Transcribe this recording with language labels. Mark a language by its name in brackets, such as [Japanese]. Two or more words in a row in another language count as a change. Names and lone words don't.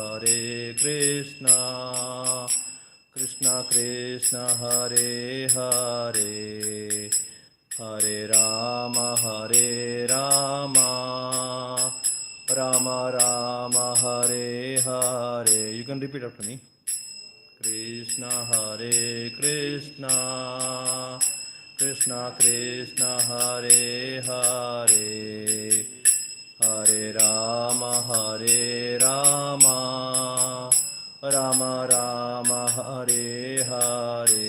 [Sanskrit] कृष्ण कृष्ण हरे हरे हरे राम राम राम हरे हरे. [English] You can repeat after me. [Sanskrit] कृष्ण हरे कृष्ण कृष्ण कृष्ण हरे हरे हरे राम राम राम हरे हरे Hare Rama Rama Rama Hare Hare.